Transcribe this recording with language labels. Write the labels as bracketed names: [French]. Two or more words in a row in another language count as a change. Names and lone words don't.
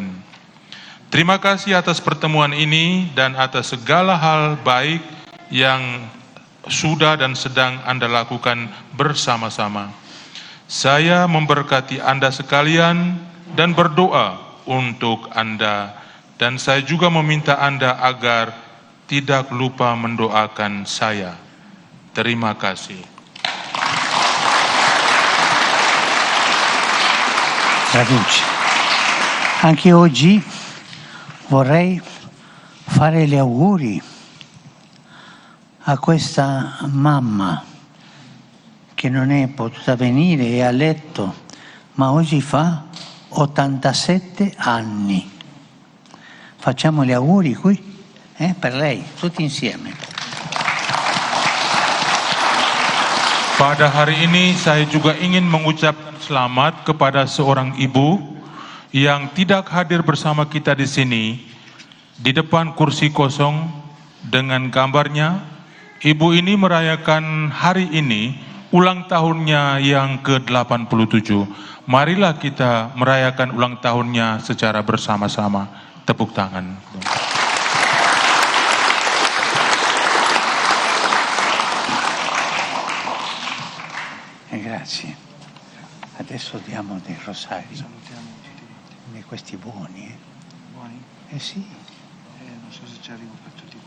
[Indonesian] Terima kasih atas pertemuan ini dan atas segala hal baik yang sudah dan sedang Anda lakukan bersama-sama. Saya memberkati Anda sekalian dan berdoa untuk Anda, dan saya juga meminta Anda agar tidak lupa mendoakan saya. Terima kasih. [Italian] Traduce. Anche oggi vorrei fare gli auguri a questa mamma che non è potuta venire, è a letto, ma oggi fa 87 anni. Facciamo gli auguri qui per lei, tutti insieme. [Indonesian] Pada hari ini saya juga ingin mengucapkan selamat kepada seorang ibu yang tidak hadir bersama kita di sini, di depan kursi kosong dengan gambarnya. Ibu ini merayakan hari ini ulang tahunnya yang ke-87. Marilah kita merayakan ulang tahunnya secara bersama-sama. Tepuk tangan. [Italian] Grazie. Adesso diamo dei rosari. Di questi buoni. Buoni? Eh sì. Non so se ci arrivo per tutti quanti.